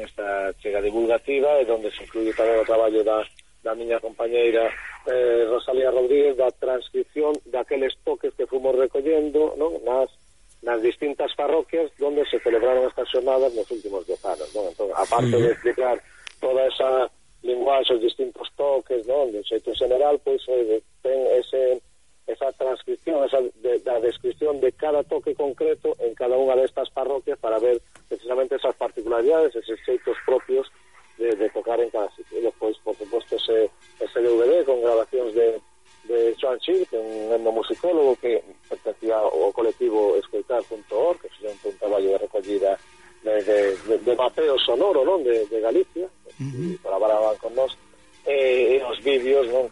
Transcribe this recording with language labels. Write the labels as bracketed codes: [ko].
[gl] Esta chega divulgativa, e [es] donde se incluye [gl] tamén o traballo da miña compañeira Rosalía Rodríguez, da transcripción daqueles toques que fomos recollendo, ¿no? nas distintas parroquias donde se celebraron estas xornadas nos últimos 10 anos, ¿no? Entón, aparte de explicar toda esa linguaxe, os distintos toques, ¿no? De un xeito general, pois ten esa transcripción, da descripción de cada toque concreto en cada unha destas parroquias, para ver precisamente esas particularidades, esos xeitos propios de tocar en cada sitio. [es] Después, por supuesto, ese DVD con grabaciones de Joan Chir, que es un etnomusicólogo que pertenecía al colectivo Escoitar.org, que es un trabajo de recogida de mapeo sonoro, ¿no? De Galicia, que colaboraban con nosotros, y los vídeos, ¿no?